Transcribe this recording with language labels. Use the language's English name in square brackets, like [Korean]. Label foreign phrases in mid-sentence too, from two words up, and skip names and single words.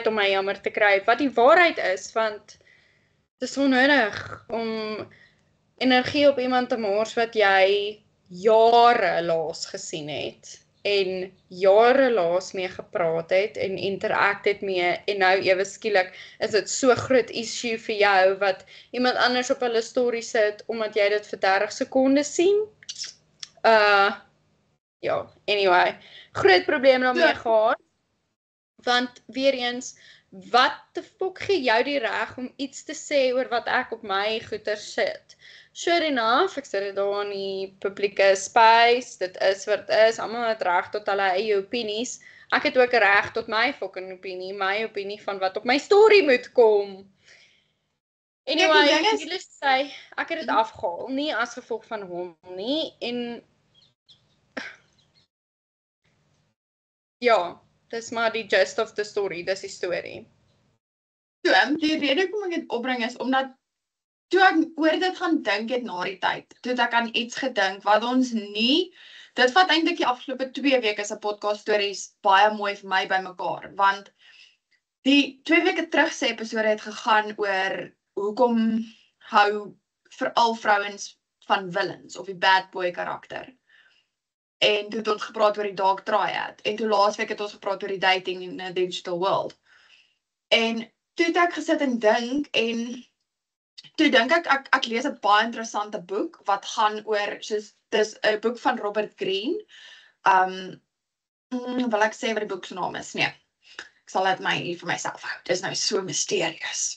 [Afrikaans] om my jammer te kry, wat die waarheid is, want dit is onnodig om energie op iemand te mors wat jy jare laas gesien het, en jare laas mee gepraat het, en interact het mee, en nou ewe skielik, is dit so groot issue vir jou, wat iemand anders op hulle story sit, omdat jy dit vir 30 sekondes sien, ja, anyway, groot probleem daarmee gehad, want weer eens, wat die fok gee jou die reg om iets te sê oor wat ek op my goeter sit? [English] Sure enough, [Afrikaans] ek sit dit daar in die publieke space, dit is wat dit is, almal het reg tot hulle eie opinies, ek het ook reg tot my fucking opinie, my opinie van wat op my story moet kom. Anyway, ek wil sê, ek het dit afgehaal, nie as gevolg van hom nie, en ja, dis maar die [English] gist of the story, [Afrikaans] dis die story. Die rede hoekom ek dit opbring is, omdat toe ek oor dit gaan dink het na die tyd, toe het ek aan iets gedink, wat ons nie, dit vat eintlik die afgelope 2 weke se podcast stories baie mooi vir my bymekaar, want die 2 weke terug se episode het gegaan oor hoekom hou veral vrouens van villains, of die [English] bad boy [Afrikaans] karakter. En toe het ons gepraat oor die [English] dark triad, [Afrikaans] en toe laasweek het ons gepraat oor die [English] dating in a digital world. [Afrikaans] En toe het ek gesit en dink, en toe dink ek lees 'n baie interessante boek, wat gaan oor, soos, dis 'n boek van Robert Greene, wil ek sê wat die boek se naam is? Nee, ek sal dit my vir myself hou, dit is nou so mysterieus.